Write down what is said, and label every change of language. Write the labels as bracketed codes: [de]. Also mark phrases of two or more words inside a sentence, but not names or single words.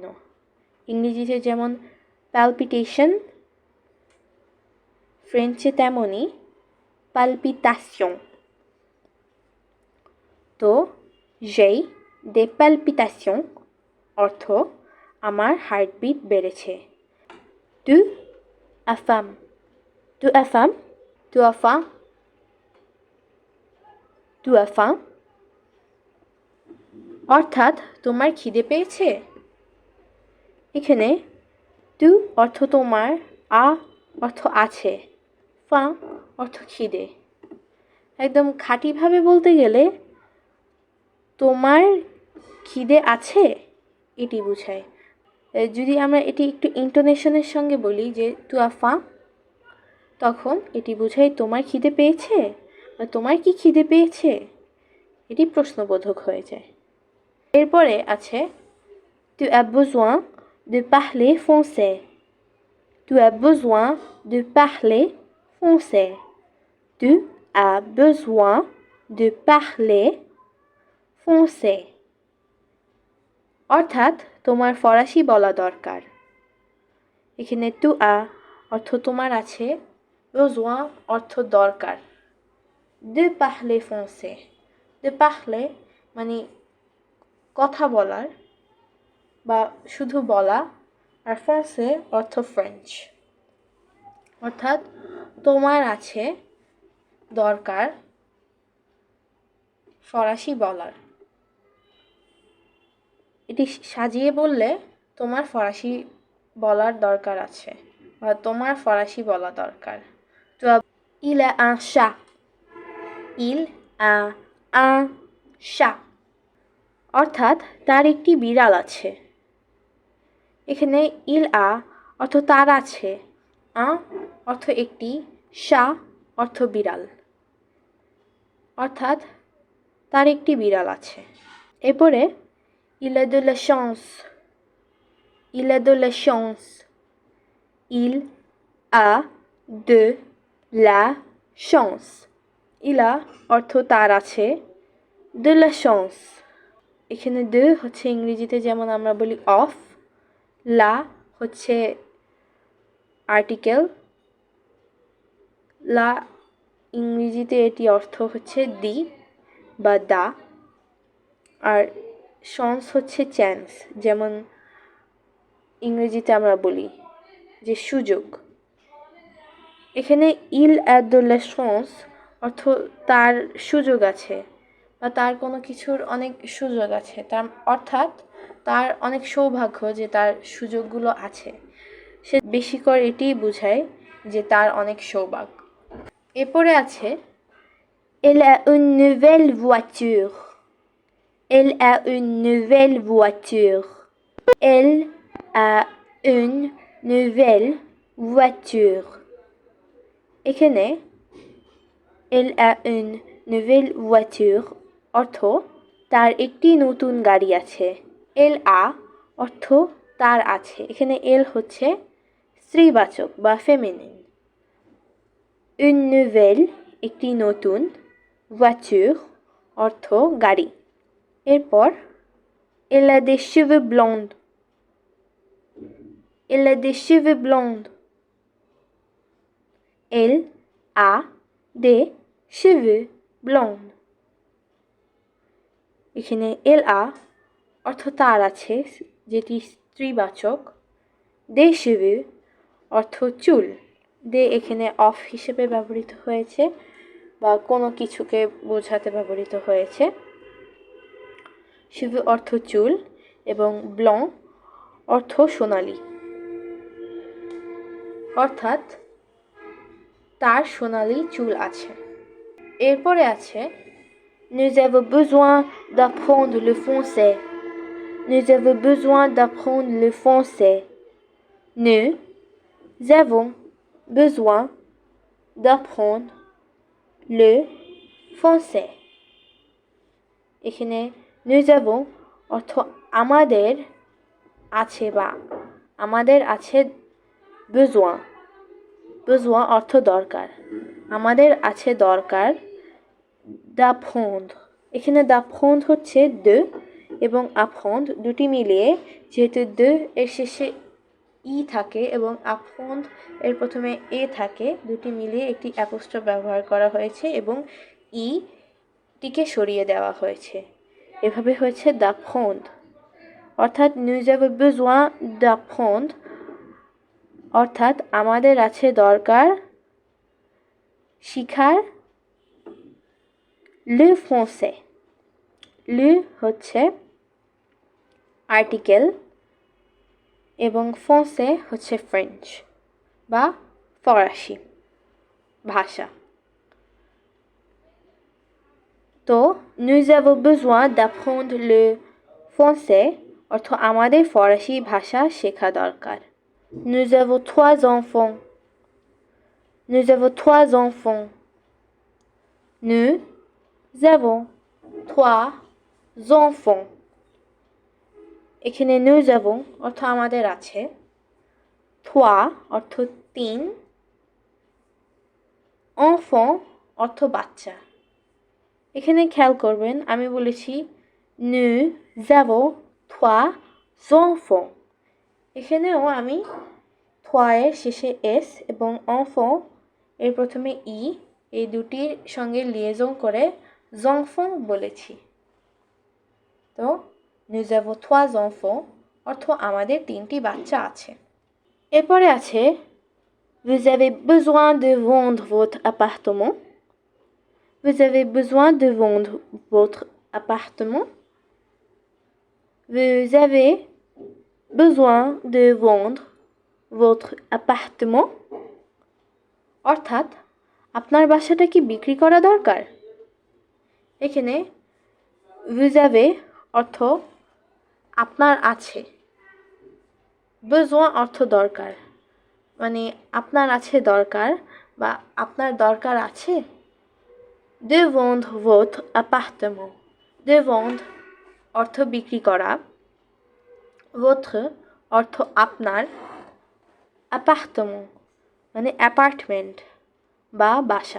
[bn] ইংরেজিতে যেমন প্যালপিটেশন, ফ্রেঞ্চে তেমনই পালপিটাশন। তো [fr] j'ai des palpitations [bn] অর্থ আমার হার্টবিট বেড়েছে। [fr] tu as faim tu as faim tu as faim tu as faim [bn] অর্থাৎ তোমার খিদে পেয়েছে। এখানে তু অর্থ তোমার, আ অর্থ আছে, ফা অর্থ খিদে। একদম খাঁটিভাবে বলতে গেলে তোমার খিদে আছে এটি বোঝায়। যদি আমরা এটি একটু ইন্টোনেশনের সঙ্গে বলি যে [fr] tu as faim, [bn] তখন এটি বোঝায় তোমার খিদে পেয়েছে বা তোমার কি খিদে পেয়েছে, এটি প্রশ্নবোধক হয়ে যায়। এরপরে আছে [fr] tu as besoin de parler français tu as besoin de parler français tu as besoin de parler français [bn] অর্থাৎ তোমার ফরাসি বলা দরকার। এখানে [fr] tu as [bn] অর্থ তোমার আছে, besoin অর্থ দরকার, [fr] de parler français de parler [bn] মানে কথা বলার বা শুধু বলা, আর ফ্রান্সে অর্থ ফ্রেঞ্চ। অর্থাৎ তোমার আছে দরকার ফরাসি বলার। এটি সাজিয়ে বললে তোমার ফরাসি বলার দরকার আছে বা তোমার ফরাসি বলা দরকার। [fr] তো il a un chat il a un chat [bn] অর্থাৎ তার একটি বিড়াল আছে। এখানে [fr] il a [bn] অর্থ তার আছে, un অর্থ একটি, chat অর্থ বিড়াল, অর্থাৎ তার একটি বিড়াল আছে। [fr] এরপরে il a de la chance il a de la chance il a de la chance il a [bn] অর্থ তার আছে, [fr] de la chance [bn] এখানে de হচ্ছে ইংরেজিতে যেমন আমরা বলি অফ, লা হচ্ছে আর্টিকেল, লা ইংরেজিতে এটি অর্থ হচ্ছে দি বা দা, আর শন্স হচ্ছে চ্যান্স, যেমন ইংরেজিতে আমরা বলি যে সুযোগ। এখানে [fr] il a de la chance [bn] অর্থ তার সুযোগ আছে বা তার কোনো কিছুর অনেক সুযোগ আছে, তার অর্থাৎ তার অনেক সৌভাগ্য যে তার সুযোগগুলো আছে। সে বেশি করে এটিই বোঝায় যে তার অনেক সৌভাগ্য। এরপরে আছে [fr] Elle a une nouvelle voiture. Elle a une nouvelle voiture. Elle a une nouvelle voiture. [bn] এখানে [fr] Elle a une nouvelle voiture [bn] অর্থ তার একটি নতুন গাড়ি আছে। [fr] Elle a [bn] অর্থ তার আছে। এখানে elle হচ্ছে স্ত্রীবাচক বা ফেমিনিন। [fr] Une nouvelle [bn] একটি নতুন, voiture অর্থ গাড়ি। [fr] এরপর Elle a des cheveux blonds. Elle a des cheveux blonds. Elle a des cheveux blonds. [bn] এখানে [fr] Elle a [bn] অর্থ তার আছে, যেটি স্ত্রীবাচক। [fr] des cheveux [bn] অর্থ চুল। দে এখানে অফ হিসেবে ব্যবহৃত হয়েছে বা কোনো কিছুকে বোঝাতে ব্যবহৃত হয়েছে। cheveux অর্থ চুল এবং ব্লং অর্থ সোনালি, অর্থাৎ তার সোনালি চুল আছে। এরপরে আছে [fr] Nous avons besoin d'apprendre le français. Nous avons besoin d'apprendre le français. Nous avons besoin d'apprendre le français. [bn] এখানে [fr] nous avons [bn] অর্থ আমাদের আছে বা আমাদের আছে besoin. besoin অর্থ দরকার, আমাদের আছে দরকার d'apprendre. এখানে d'apprendre হচ্ছে de এবং apprendre দুটি মিলিয়ে, যেহেতু de এর শেষে ই থাকে এবং apprendre এর প্রথমে এ থাকে, দুটি মিলিয়ে একটি অ্যাপোস্ট্রফ ব্যবহার করা হয়েছে এবং ই টিকে সরিয়ে দেওয়া হয়েছে। এভাবে হয়েছে d'apprendre। অর্থাৎ [fr] nous avons besoin d'apprendre [bn] অর্থাৎ আমাদের আছে দরকার শিখার [fr] le français. [bn] le হচ্ছে আর্টিকেল এবং français হচ্ছে ফ্রেঞ্চ বা ফরাসি ভাষা। তো [fr] nous avons besoin d'apprendre le français [bn] অর্থ আমাদের ফরাসি ভাষা শেখা দরকার। [fr] Nous avons 3 enfants. Nous avons 3 enfants. Nous avons 3 enfants. [bn] এখানে [fr] nous avons [bn] অর্থ আমাদের আছে, 3 অর্থ 3, enfant অর্থ বাচ্চা। এখানে খেয়াল করবেন আমি বলেছি [fr] nous avons 3 enfants। [bn] এখানেও আমি 3 এর শেষে এস এবং enfant এর প্রথমে ই, এই দুটির সঙ্গে লিয়েজন করে enfants বলেছি। তো [fr] nous avons 3 enfants [bn] অর্থ আমাদের 3টি বাচ্চা আছে। এরপরে আছে [fr] vous avez besoin de vendre votre appartement. Vous avez besoin de vendre votre appartement. Vous avez besoin de vendre votre appartement. [bn] অর্থাৎ আপনার বাসাটা কি বিক্রি করা দরকার? এখানে [fr] vous avez [bn] অর্থ আপনার আছে, besoin অর্থ দরকার, মানে আপনার আছে দরকার বা আপনার দরকার আছে। [fr] de vendre votre appartement. de vendre [bn] অর্থ বিক্রি করা, votre অর্থ আপনার, appartement মানে অ্যাপার্টমেন্ট বা বাসা।